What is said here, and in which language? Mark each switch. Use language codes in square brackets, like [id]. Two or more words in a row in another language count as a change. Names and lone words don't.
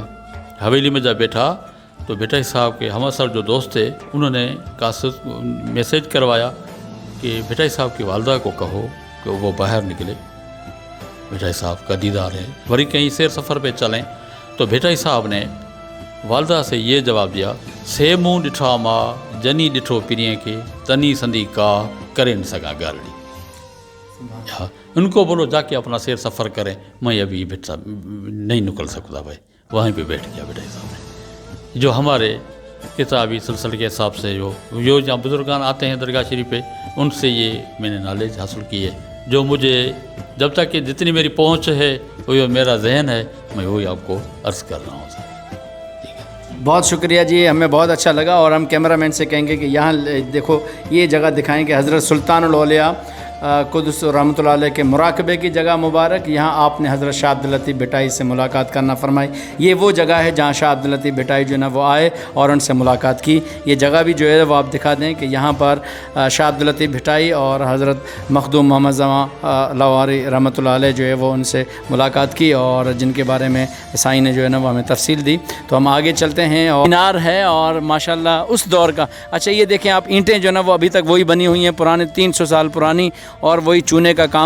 [ur] ہویلی میں جب بیٹھا تو بیٹائی صاحب کے ہمعصر جو دوست تھے انہوں نے میسج کروایا کہ بیٹائی صاحب کی والدہ کو کہو کہ وہ باہر نکلے، بیٹائی صاحب کا دیدار ہے، وری کہیں سیر سفر پہ چلیں. تو بیٹائی صاحب نے والدہ سے یہ جواب دیا, [sd] से मुँह ॾिठा मां जनी ॾिठो पिरीअ खे तनी संदी का करे न सघां ॻाल्हि। [ur] ان کو بولو جا کے اپنا سیر سفر کریں، میں ابھی بیٹا نہیں نکل سکتا بھائی. وہیں پہ بیٹھ گیا بیٹائی صاحب نے۔ جو ہمارے کتابی سلسلے کے حساب سے جو جہاں بزرگان آتے ہیں درگاہ شریف پہ، ان سے یہ میں نے نالج حاصل کی ہے. جو مجھے جب تک کہ جتنی میری پہنچ ہے وہ میرا ذہن ہے، میں وہی آپ کو عرض کر رہا ہوں. بہت شکریہ جی، ہمیں بہت اچھا لگا. اور ہم کیمرہ مین سے کہیں گے کہ یہاں دیکھو یہ جگہ دکھائیں کہ حضرت سلطان الاولیاء قدس رحمۃ اللہ علیہ کے مراقبے کی جگہ مبارک. یہاں آپ نے حضرت شاہ عبد اللطیف بھٹائی سے ملاقات کرنا فرمائی. یہ وہ جگہ ہے جہاں شاہ عبد اللطیف بھٹائی جو ہے نا وہ آئے اور ان سے ملاقات کی. یہ جگہ بھی جو ہے وہ آپ دکھا دیں کہ یہاں پر شاہ عبد اللطیف بھٹائی اور حضرت مخدوم محمد زماں لاہوری رحمۃ اللہ علیہ جو ہے وہ ان سے ملاقات کی اور جن کے بارے میں سائیں نے جو ہے نا وہ ہمیں تفصیل دی. تو ہم آگے چلتے ہیں. اور مینار ہے اور ماشاءاللہ اس دور کا۔ اچھا، یہ دیکھیں آپ، اینٹیں جو ہے نا وہ ابھی تک وہی بنی ہوئی ہیں، پرانے 300 سال پرانی، اور وہی چونے کا کام.